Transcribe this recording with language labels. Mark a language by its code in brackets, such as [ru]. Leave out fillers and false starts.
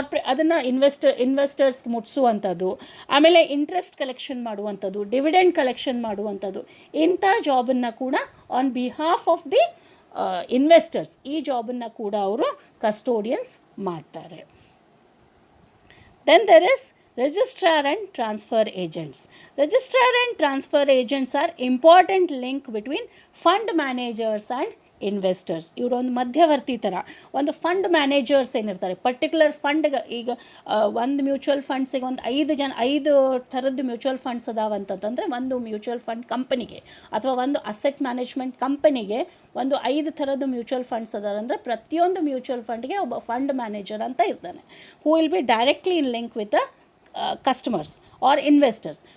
[kn] ಅದನ್ನು ಇನ್ವೆಸ್ಟರ್ಸ್ಗೆ ಮುಟ್ಟಿಸುವಂಥದ್ದು, ಆಮೇಲೆ interest collection ಮಾಡುವಂಥದ್ದು, ಡಿವಿಡೆಂಡ್ ಕಲೆಕ್ಷನ್ ಮಾಡುವಂಥದ್ದು, ಇಂಥ ಜಾಬನ್ನು ಕೂಡ [en] on behalf of the investors [kn] ಈ ಜಾಬನ್ನು ಕೂಡ ಅವರು ಕಸ್ಟೋಡಿಯನ್ಸ್ ಮಾಡ್ತಾರೆ. [en] Then there is registrar and transfer agents. Registrar and transfer agents are important link between fund managers and investors. [kn] ಇವರು ಒಂದು ಮಧ್ಯವರ್ತಿ ಥರ. ಒಂದು ಫಂಡ್ ಮ್ಯಾನೇಜರ್ಸ್ ಏನಿರ್ತಾರೆ ಪರ್ಟಿಕ್ಯುಲರ್ ಫಂಡ್ಗೆ, ಈಗ ಒಂದು ಮ್ಯೂಚುವಲ್ ಫಂಡ್ಸಿಗೆ ಒಂದು 5 ಥರದ್ದು ಮ್ಯೂಚುವಲ್ ಫಂಡ್ಸ್ ಅದಾವಂತಂದರೆ ಒಂದು ಮ್ಯೂಚುವಲ್ ಫಂಡ್ ಕಂಪನಿಗೆ ಅಥವಾ ಒಂದು ಅಸೆಟ್ ಮ್ಯಾನೇಜ್ಮೆಂಟ್ ಕಂಪನಿಗೆ ಒಂದು 5 ಥರದ್ದು ಮ್ಯೂಚುವಲ್ ಫಂಡ್ಸ್ ಅದಾರಂದರೆ ಪ್ರತಿಯೊಂದು ಮ್ಯೂಚುವಲ್ ಫಂಡ್ಗೆ ಒಬ್ಬ ಫಂಡ್ ಮ್ಯಾನೇಜರ್ ಅಂತ ಇರ್ತಾನೆ, [en] Who will be directly in link with the customers or investors.